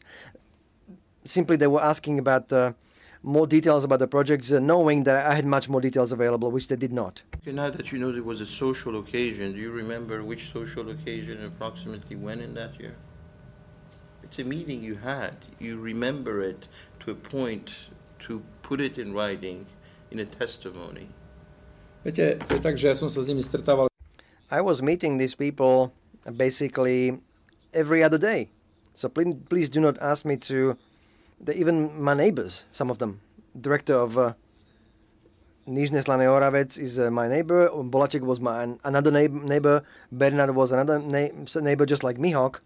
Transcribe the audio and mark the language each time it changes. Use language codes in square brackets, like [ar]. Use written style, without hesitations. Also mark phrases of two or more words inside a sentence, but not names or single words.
[en] Simply, they were asking about more details about the projects, knowing that I had much more details available, which they did not. Okay, now that you know there was a social occasion, do you remember which social occasion and approximately when in that year? It's a meeting you had. You remember it to a point to put it in writing in a testimony. [sk] Viete, to je tak, že ja som sa s nimi stretával. [en] I was meeting these people basically every other day. So please do not ask me to... even my neighbors, some of them. Director of Nižné Slané Oravec is my neighbor. Bolacek was another neighbor. Bernard was another neighbor, just like Mihok.